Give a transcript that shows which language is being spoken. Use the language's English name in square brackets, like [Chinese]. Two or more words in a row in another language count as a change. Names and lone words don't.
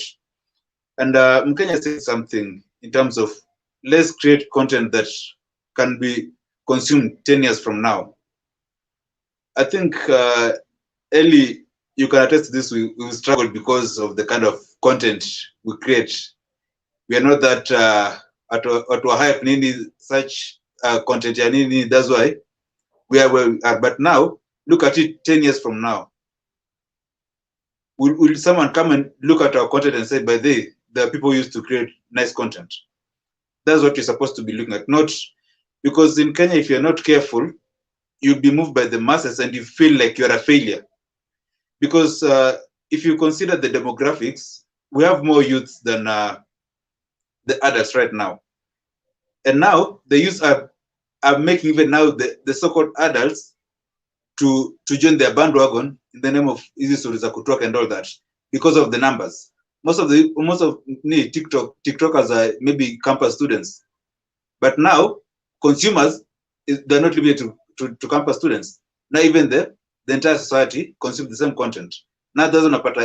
[English] And Mkenya said something in terms of let's create content that can be consumed 10 years from now. I think Ellie, you can attest to this. We struggled because of the kind of content we create. We are not that at hype nini such content [Swahili] ya nini. [English] That's why we are where we are. But now look at it 10 years from now. Will someone come and look at our content and say, by the people used to create nice content? That's what you're supposed to be looking at. Not because in Kenya, if you're not careful, you'll be moved by the masses and you feel like you're a failure. Because if you consider the demographics, we have more youths than the adults right now. And now the youths are making even now the so-called adults to join their bandwagon in the name of easy stories [Swahili] za kutoka [English] and all that because of the numbers. Most of TikTokers are maybe campus students, but now consumers they're not limited to campus students. Now even the entire society consumes the same content. Now doesn't matter.